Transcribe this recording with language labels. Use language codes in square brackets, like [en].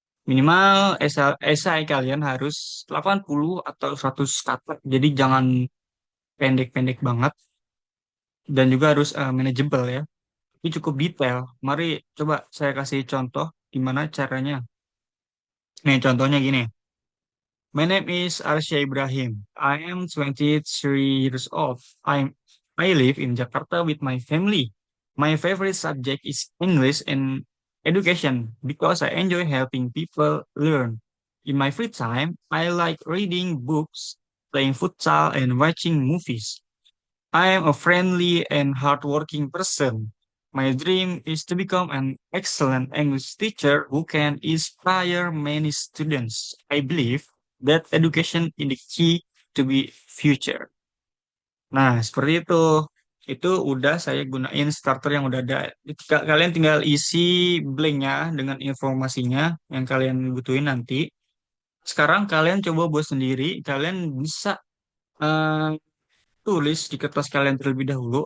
[id] Minimal esai kalian harus 80 atau 100 kata. Jadi jangan pendek-pendek banget dan juga harus manageable ya. Ini cukup detail. Mari coba saya kasih contoh gimana caranya. Nih, contohnya gini. [en] My name is Arsya Ibrahim. I am 23 years old. I live in Jakarta with my family. My favorite subject is English and education because I enjoy helping people learn. In my free time, I like reading books, playing futsal, and watching movies. I am a friendly and hardworking person. My dream is to become an excellent English teacher who can inspire many students. I believe that education is the key to be future. [id] Nah, seperti itu. Itu udah saya gunain starter yang udah ada. Kalian tinggal isi blanknya dengan informasinya yang kalian butuhin nanti. Sekarang kalian coba buat sendiri. Kalian bisa eh, tulis di kertas kalian terlebih dahulu.